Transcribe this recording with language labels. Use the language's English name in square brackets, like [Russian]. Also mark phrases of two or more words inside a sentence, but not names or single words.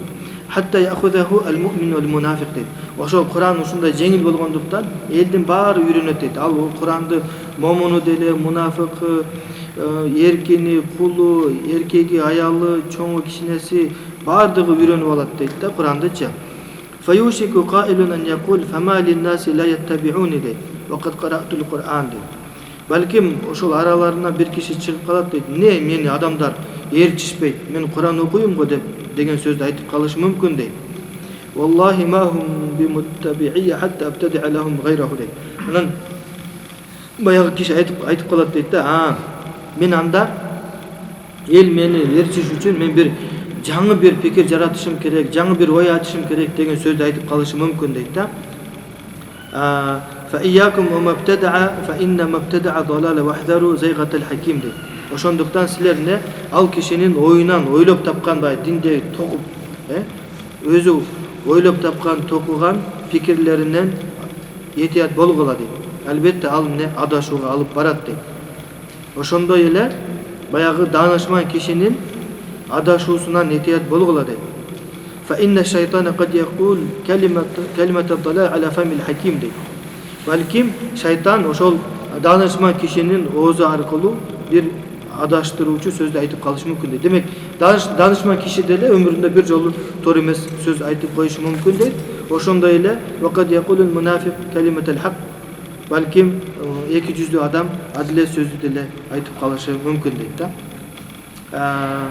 [Arabic] حتى يأخذه المؤمن والمنافق [Kyrgyz] дейт. Ошол Куран ушундай жеңил болгондуктан элдин баары үйрөнөт дейт. Ал Куранды момуну деле, мунафик, эркини, кулу, эркеги, аялы, чоңу, кичинеси баардыгы үйрөнүп алат дейт да Курандычы. [Arabic] فيوشك قائل أن يقول فما للناس لا يتبعوني дейт. وقد قرأت القرآن [Kyrgyz] дейт. Балким ошол араларынан бир киши чыгып калат дейт. "Не, мени адамдар ээрчишпейт, мен Куран окуйм го" деген сөздү айтып калышы мүмкүн дейт. [Arabic] "والله ما هم بمتبعي حتى أبتدع لهم غيره" дейт. [Kyrgyz] Анан баягы киши айтып калат дейт да, мен анда эл мени ээрчиш үчүн мен бир жаңы бир пикир жаратышым керек, жаңы бир ой айтышым керек деген сөздү айтып калышы мүмкүн дейт да. [Arabic] فإياكم وما ابتدع فإن ما ابتدع ضلالة واحذروا زيغة الحكيم дейт. [Kyrgyz] Ошондуктан силер не ал кишинин оюнан ойлоп тапкандай динде токуп, өзү ойлоп тапкан, токуган пикирлеринен этият болгула дейт. Албетте ал не адашууга алып барат дейт. Ошондой эле баягы данышман кишинин адашуусунан этият болгула дейт. [Arabic] فإن الشيطان قد يقول كلمة الضلال على فم الحكيم дейт. [Kyrgyz] Балким шайтан ошол данышман кишинин оозу аркылуу бир адаштыруучу сөздү айтып калышы мүмкүн дейт. Демек, данышман киши деле өмүрүндө бир жолу туура эмес сөз айтып коюшу мүмкүн дейт. Ошондой эле [Arabic] وقد يقول المنافق كلمة الحق, [Kyrgyz] балким эки жүздүү адам адилет сөздү деле айтып калышы мүмкүн дейт да.